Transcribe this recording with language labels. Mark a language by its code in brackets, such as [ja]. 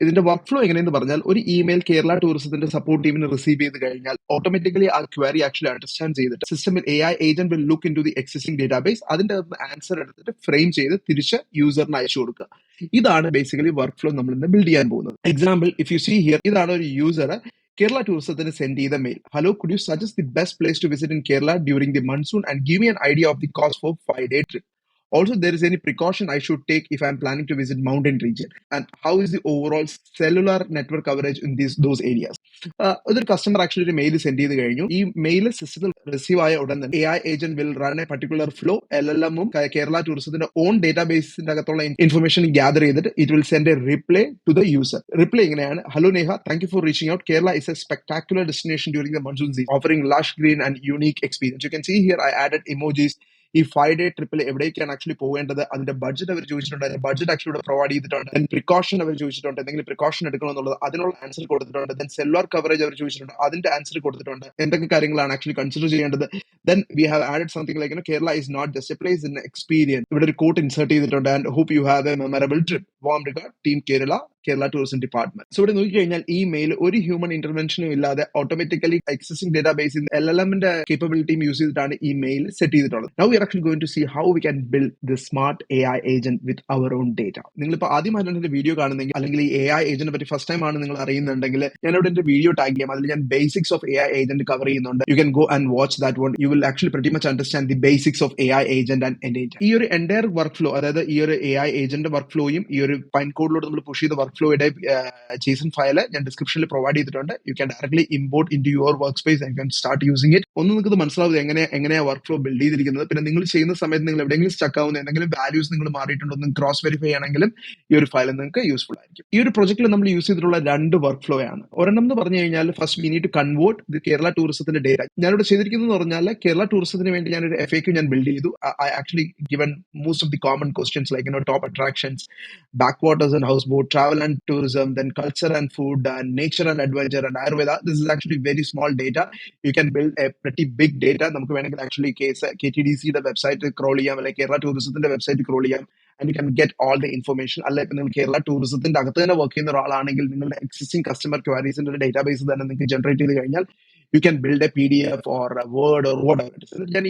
[ml] ഇതിന്റെ work flow എങ്ങനെയെന്ന് പറഞ്ഞാൽ, ഒരു ഇമെയിൽ കേരള ടൂറിസത്തിന്റെ സപ്പോർട്ട് ടീമിന് റിസീവ് ചെയ്ത് കഴിഞ്ഞാൽ ഓട്ടോമാറ്റിക്കലി ആ ക്വയറി ആക്ച്വലി അണ്ടർസ്റ്റാൻഡ് ചെയ്തിട്ട് സിസ്റ്റമിൽ AI agent [en] will look into the existing database, [ml] അതിന്റെ ആൻസർ എടുത്തിട്ട് ഫ്രെയിം ചെയ്ത് തിരിച്ച് യൂസറിന് അയച്ചു കൊടുക്കുക. ഇതാണ് ബേസിക്കലി വർക്ക് ഫ്ലോ നമ്മൾ ഇന്ന് ബിൽഡ് ചെയ്യാൻ പോകുന്നത്. Example, [en] if you see here, [ml] ഇതാണ് ഒരു യൂസർ കേരള ടൂറിസത്തിന് സെൻഡ് ചെയ്ത mail. [en] Hello, could you suggest the best place to visit in Kerala during the monsoon and give me an idea of the cost for 5-day trip. Also, there is any precaution I should take if I am planning to visit mountain region, and how is the overall cellular network coverage in those areas. [ml] ഇതൊരു customer actually ഒരു mail send ചെയ്ത് കഴിഞ്ഞു. ഈ mail സിസ്റ്റത്തിൽ receive ആയ ഉടൻ തന്നെ AI agent [en] Will run a particular flow. [ml] LLM Kerala ടൂറിസത്തിന്റെ ഓൺ ഡേറ്റാബേസിന്റെ അകത്തുള്ള ഇൻഫർമേഷൻ ഗ്യാദർ ചെയ്തിട്ട് [en] It will send a reply to the user. [ml] Reply ഇങ്ങനെയാണ്: [en] Hello Neha, thank you for reaching out. Kerala is a spectacular destination during the monsoon season, offering lush green and unique experience. You can see here I added emojis. [ml] ഈ 5-day ട്രിപ്പിൽ എവിടേക്കാണ് actually പോകേണ്ടത്, അതിന്റെ budget അവർ ചോദിച്ചിട്ടുണ്ട്, അതിന്റെ budget actually ഇവിടെ provide ചെയ്തിട്ടുണ്ട്. Then precaution അവർ ചോദിച്ചിട്ടുണ്ട്, എന്തെങ്കിലും പ്രിക്കോഷൻ എടുക്കണമെന്നുള്ളത് അതിനുള്ള ആൻസർ കൊടുത്തിട്ടുണ്ട്. ദെൻ സെല്ലുലാർ കവറേജ് അവർ ചോദിച്ചിട്ടുണ്ട്, അതിന്റെ ആൻസർ കൊടുത്തിട്ടുണ്ട്. എന്തൊക്കെ കാര്യങ്ങളാണ് ആക്ച്വലി കൺസിഡർ ചെയ്യേണ്ടത്. [en] Then we have added something like Kerala is not just a place in experience. [ml] ഇവിടെ ഒരു കോട്ട് ഇൻസേർട്ട് ചെയ്തിട്ടുണ്ട്. [en] And hope you have a memorable trip. Warm regard, team Kerala tourism department. [ml] So ഇവിടെ നോക്കിക്കഴിഞ്ഞാൽ ഈ മെയിൽ ഒരു human ഇന്റർവെൻഷനും ഇല്ലാതെ automatically existing ഡേറ്റാബേസിൽ LLMന്റെ കേപ്പബിലിറ്റിയും use ചെയ്തിട്ടാണ് ഈ മെയിൽ സെറ്റ് ചെയ്തിട്ടുള്ളത്. [en] Now we are actually going to see how we can build the smart AI agent with our own data. [ml] നിങ്ങളിപ്പോൾ ആദ്യമായിട്ടാണ് എന്റെ വീഡിയോ കാണുന്നെങ്കിൽ, അല്ലെങ്കിൽ ഈ AI ഏജന്റിനെ പറ്റി ഫസ്റ്റ് ടൈം ആണ് നിങ്ങൾ അറിയുന്നുണ്ടെങ്കിൽ, ഞാനിവിടെ എന്റെ വീഡിയോ ടാഗ് ചെയ്യാം. അതിൽ ഞാൻ basics of AI agent cover ചെയ്യുന്നുണ്ട്. [en] You can go and watch that one. You will actually pretty much understand the basics of AI agent and data. [ml] ഈ ഒരു എൻറ്റയർ വർക്ക് ഫ്ലോ, അതായത് ഈ ഒരു AI ഏജന്റ് വർക്ക് ഫ്ലോയും ഈ ഒരു pine കോഡിലൂടെ നമ്മൾ push ചെയ്ത വർക്ക് ഫ്ലോയുടെ JSON ഫയൽ ഞാൻ ഡിസ്ക്രിപ്ഷനിൽ പ്രൊവൈഡ് ചെയ്തിട്ടുണ്ട്. [en] You can directly import into your workspace and can start using it. [ml] ഒന്ന് നിങ്ങൾക്ക് മനസ്സിലാവുന്നത് എങ്ങനെയാണ് വർക്ക് ഫ്ലോ ബിൽഡ് ചെയ്തിരിക്കുന്നത്. പിന്നെ നിങ്ങൾ ചെയ്യുന്ന സമയത്ത് നിങ്ങൾ എവിടെയെങ്കിലും സ്റ്റക്ക് ആവുന്ന എന്തെങ്കിലും വാല്യൂസ് നിങ്ങൾ മാറിയിട്ടുണ്ടോ എന്ന് ക്രോസ് വെരിഫൈ ചെയ്യണമെങ്കിലും ഈ ഒരു ഫയൽ നിങ്ങൾക്ക് യൂസ്ഫുൾ ആയിരിക്കും. ഈ ഒരു പ്രൊജക്റ്റിൽ നമ്മൾ യൂസ് ചെയ്തിട്ടുള്ള 2 വർക്ക് ഫ്ലോ ആണ്. ഒരെണ്ണം എന്ന് പറഞ്ഞു കഴിഞ്ഞാൽ, [en] first we need to convert the [ml] Kerala ടൂറിസത്തിന്റെ ഡേറ്റ. ഞാനിവിടെ ചെയ്തിരിക്കുന്നത് പറഞ്ഞാൽ, കേരള ടൂറിസത്തിന് വേണ്ടി ഞാനൊരു FAQ ഞാൻ ബിൽഡ് ചെയ്തു. [en] I actually given most of the common questions like top attractions, backwaters and houseboat, travel and tourism, then culture and food, and nature and adventure, and Ayurveda. This is actually very small data. You can build a pretty big data. [ml] നമുക്ക് വേണമെങ്കിൽ actually KTDCയുടെ website crawl ചെയ്യാം, അല്ലെങ്കിൽ കേരള ടൂറിസത്തിന്റെ website crawl ചെയ്യാം, [en] and you can get all the information. [ml] അല്ല, ഇപ്പൊ നിങ്ങൾ കേരള ടൂറിസത്തിന്റെ അകത്ത് തന്നെ വർക്ക് ചെയ്യുന്ന ഒരാളാണെങ്കിൽ, നിങ്ങളുടെ എക്സിസ്റ്റിംഗ് കസ്റ്റമർ ക്വയറീസിന്റെ ഒരു ഡേറ്റാബേസ് തന്നെ നിങ്ങൾക്ക് ജനറേറ്റ് ചെയ്ത് കഴിഞ്ഞാൽ [en] you can build a PDF or a Word or whatever it is.